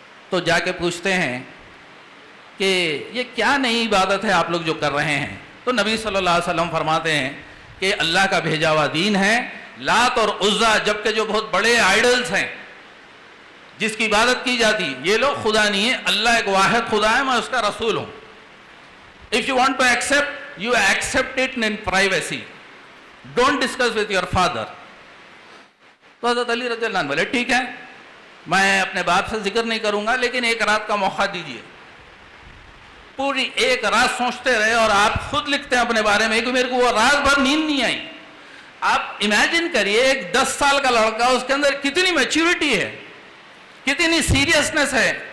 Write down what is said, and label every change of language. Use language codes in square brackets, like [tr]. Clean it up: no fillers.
[ur] تو جا کے پوچھتے ہیں کہ یہ کیا نئی عبادت ہے آپ لوگ جو کر رہے ہیں. تو نبی صلی اللہ علیہ وسلم فرماتے ہیں کہ اللہ کا بھیجا ہوا دین ہے. لات اور عزا جبکہ جو بہت بڑے آئیڈلز ہیں جس کی عبادت کی جاتی, یہ لوگ خدا نہیں ہے, اللہ ایک واحد خدا ہے, میں اس کا رسول ہوں. [en] If you want to accept, you accept it in privacy. Don't discuss with your father. [ur] تو حضرت علی رضی اللہ عنہ بولے ٹھیک ہے, میں اپنے باپ سے ذکر نہیں کروں گا, لیکن ایک رات کا موقع دیجیے. پوری ایک رات سوچتے رہے اور آپ خود لکھتے ہیں اپنے بارے میں کہ میرے کو وہ رات بھر نیند نہیں آئی. آپ امیجن کریے ایک 10 سال کا لڑکا, اس کے اندر کتنی میچورٹی ہے, کتنی سیریسنس ہے.